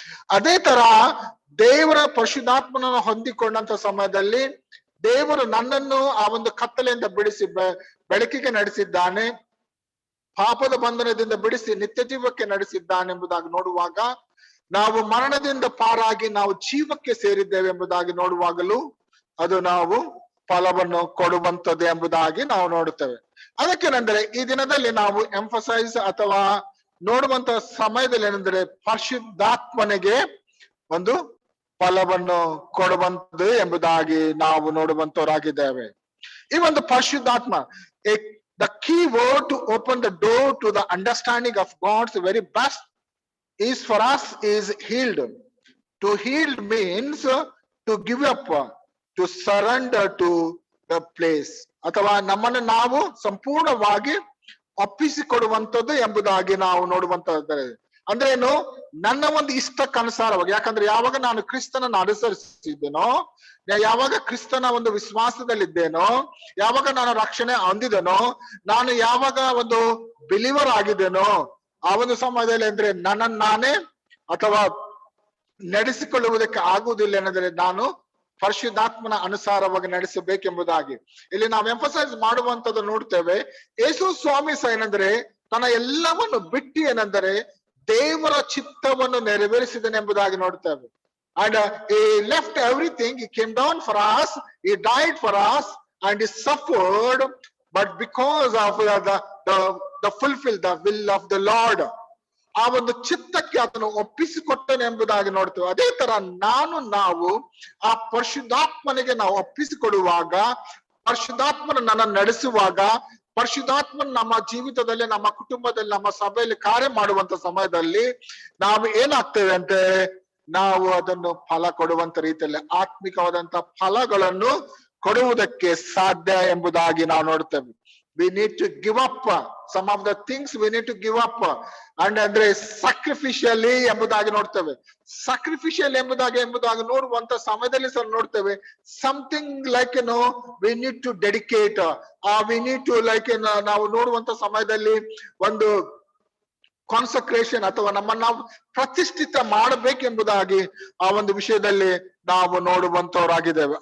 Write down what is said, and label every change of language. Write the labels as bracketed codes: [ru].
[kn] ಅದೇ ತರ ದೇವರ ಪರಿಶುದ್ಧಾತ್ಮನನ್ನು ಹೊಂದಿಕೊಂಡಂತ ಸಮಯದಲ್ಲಿ ದೇವರು ನನ್ನನ್ನು ಆ ಒಂದು ಕತ್ತಲೆಯಿಂದ ಬಿಡಿಸಿ ಬೆಳಕಿಗೆ ನಡೆಸಿದ್ದಾನೆ, ಪಾಪದ ಬಂಧನದಿಂದ ಬಿಡಿಸಿ ನಿತ್ಯ ಜೀವಕ್ಕೆ ನಡೆಸಿದ್ದಾನೆ ಎಂಬುದಾಗಿ ನೋಡುವಾಗ, ನಾವು ಮರಣದಿಂದ ಪಾರಾಗಿ ನಾವು ಜೀವಕ್ಕೆ ಸೇರಿದ್ದೇವೆ ಎಂಬುದಾಗಿ ನೋಡುವಾಗಲೂ ಅದು ನಾವು ಫಲವನ್ನು ಕೊಡುವಂಥದ್ದು ಎಂಬುದಾಗಿ ನಾವು ನೋಡುತ್ತೇವೆ. ಅದಕ್ಕೇನೆಂದರೆ ಈ ದಿನದಲ್ಲಿ ನಾವು ಎಂಫಸೈಸ್ ಅಥವಾ ನೋಡುವಂತ ಸಮಯದಲ್ಲಿ ಏನಂದ್ರೆ ಪರಿಶುದ್ಧಾತ್ಮನಿಗೆ ಒಂದು ಫಲವನ್ನು ಕೊಡುವಂಥದ್ದು ಎಂಬುದಾಗಿ ನಾವು ನೋಡುವಂತವರಾಗಿದ್ದೇವೆ. ಈ ಒಂದು ಪರಿಶುದ್ಧಾತ್ಮ, [en] the key word to open the door to the understanding of God's very best is for us is healed. To healed means to give up, to surrender to the place, [kn] ಅಥವಾ ನಮ್ಮನ್ನು ನಾವು ಸಂಪೂರ್ಣವಾಗಿ ಒಪ್ಪಿಸಿಕೊಡುವಂಥದ್ದು ಎಂಬುದಾಗಿ ನಾವು ನೋಡುವಂತದ್ದು. ಅಂದ್ರೆ ಏನು, ನನ್ನ ಒಂದು ಇಷ್ಟಕ್ಕನುಸಾರವಾಗಿ, ಯಾಕಂದ್ರೆ ಯಾವಾಗ ನಾನು ಕ್ರಿಸ್ತನನ್ನು ಅನುಸರಿಸಿದ್ದೇನೋ, ಯಾವಾಗ ಕ್ರಿಸ್ತನ ಒಂದು ವಿಶ್ವಾಸದಲ್ಲಿದ್ದೇನೋ, ಯಾವಾಗ ನಾನು ರಕ್ಷಣೆ ಹೊಂದಿದ್ದೇನೋ, ನಾನು ಯಾವಾಗ ಒಂದು ಬಿಲೀವರ್ ಆಗಿದ್ದೇನೋ, ಆ ಒಂದು ಸಮಯದಲ್ಲಿ ಅಂದ್ರೆ ನನ್ನನ್ನು ನಾನೇ ಅಥವಾ ನಡೆಸಿಕೊಳ್ಳುವುದಕ್ಕೆ ಆಗುವುದಿಲ್ಲ ಏನಂದ್ರೆ ನಾನು ಪರಿಶುದ್ಧಾತ್ಮನ ಅನುಸಾರವಾಗಿ ನಡೆಸಬೇಕೆಂಬುದಾಗಿ ಇಲ್ಲಿ ನಾವು ಎಂಫಸೈಸ್ ಮಾಡುವಂತದ್ದು ನೋಡ್ತೇವೆ. ಯೇಸು ಸ್ವಾಮಿ ಸಹ ಏನಂದ್ರೆ ತನ್ನ ಎಲ್ಲವನ್ನು ಬಿಟ್ಟು ಏನಂದರೆ ದೇವರ ಚಿತ್ತವನ್ನು ನೆರವೇರಿಸಿದನೆಂಬುದಾಗಿ ನೋಡ್ತೇವೆ. [en] And he left everything, he came down for us, he died for us, and he suffered, but because of the fulfill the will of the Lord, [kn] ಆ ಒಂದು ಚಿತ್ತಕ್ಕೆ ಅದನ್ನು ಒಪ್ಪಿಸಿಕೊಟ್ಟನೆ ಎಂಬುದಾಗಿ ನೋಡ್ತೇವೆ. ಅದೇ ತರ ನಾವು ಆ ಪರಿಶುದ್ಧಾತ್ಮನಿಗೆ ನಾವು ಒಪ್ಪಿಸಿಕೊಡುವಾಗ, ಪರಿಶುದ್ಧಾತ್ಮನ ನನ್ನ ನಡೆಸುವಾಗ, ಪರಿಶುದ್ಧಾತ್ಮನ ನಮ್ಮ ಜೀವಿತದಲ್ಲಿ, ನಮ್ಮ ಕುಟುಂಬದಲ್ಲಿ, ನಮ್ಮ ಸಭೆಯಲ್ಲಿ ಕಾರ್ಯ ಮಾಡುವಂತ ಸಮಯದಲ್ಲಿ ನಾವು ಏನಾಗ್ತೇವೆ ಅಂದ್ರೆ ನಾವು ಅದನ್ನು ಫಲ ಕೊಡುವಂತ ರೀತಿಯಲ್ಲಿ ಆತ್ಮಿಕವಾದಂತ ಫಲಗಳನ್ನು ಕೊಡುವುದಕ್ಕೆ ಸಾಧ್ಯ ಎಂಬುದಾಗಿ ನಾವು ನೋಡ್ತೇವೆ. [en] We need to give up some of the things we need to give up ಅಂದ್ರೆ sacrificially [kn] ಎಂಬುದಾಗಿ ನೋಡ್ತೇವೆ. sacrificial ಎಂಬುದಾಗಿ ನೋಡುವಂತ ಸಮಯದಲ್ಲಿ ಸಹ ನೋಡ್ತೇವೆ [en] something like we need to dedicate we need to [kn] ನಾವು ನೋಡುವಂತ ಸಮಯದಲ್ಲಿ ಒಂದು ಕಾನ್ಸಕ್ರೇಷನ್ ಅಥವಾ ನಮ್ಮನ್ನ ನಾವು ಪ್ರತಿಷ್ಠಿತ ಮಾಡಬೇಕೆಂಬುದಾಗಿ ಆ ಒಂದು ವಿಷಯದಲ್ಲಿ ನಾವು ನೋಡುವಂತವರಾಗಿದ್ದೇವೆ.